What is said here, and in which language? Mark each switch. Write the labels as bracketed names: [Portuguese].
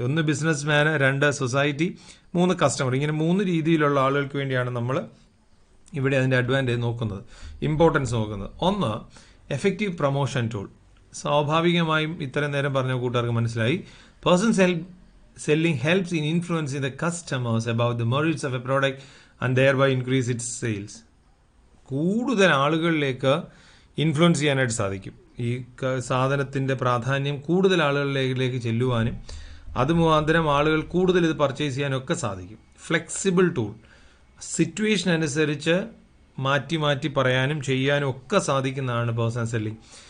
[Malayalam] 1 ബിസിനസ്മാന്, 2 society, 3 customer. ഇങ്ങനെ 3 രീതിയിലുള്ള ആളുകൾക്ക് വേണ്ടിയാണ് നമ്മൾ ഇവിടെ അതിൻ്റെ അഡ്വാൻറ്റേജ് നോക്കുന്നത്, ഇമ്പോർട്ടൻസ് നോക്കുന്നത്. 1, എഫക്റ്റീവ് പ്രൊമോഷൻ ടൂൾ. സ്വാഭാവികമായും ഇത്രയും നേരം പറഞ്ഞ കൂട്ടുകാർക്ക് മനസ്സിലായി, personal [English] selling helps in influencing the customers about the merits of a product and thereby increase its sales. [Malayalam] കൂടുതൽ ആളുകളിലേക്ക് ഇൻഫ്ലുവൻസ് ചെയ്യാനായിട്ട് സാധിക്കും. ഈ സാധനത്തിൻ്റെ പ്രാധാന്യം കൂടുതൽ ആളുകളിലേക്ക് ചെല്ലുവാനും അത് മുഖാന്തരം ആളുകൾ കൂടുതൽ ഇത് പർച്ചേസ് ചെയ്യാനൊക്കെ സാധിക്കും. ഫ്ലെക്സിബിൾ ടൂൾ, സിറ്റുവേഷൻ അനുസരിച്ച് മാറ്റി മാറ്റി പറയാനും ചെയ്യാനും ഒക്കെ സാധിക്കുന്നതാണ് പേഴ്സണൽ സെല്ലിംഗ്.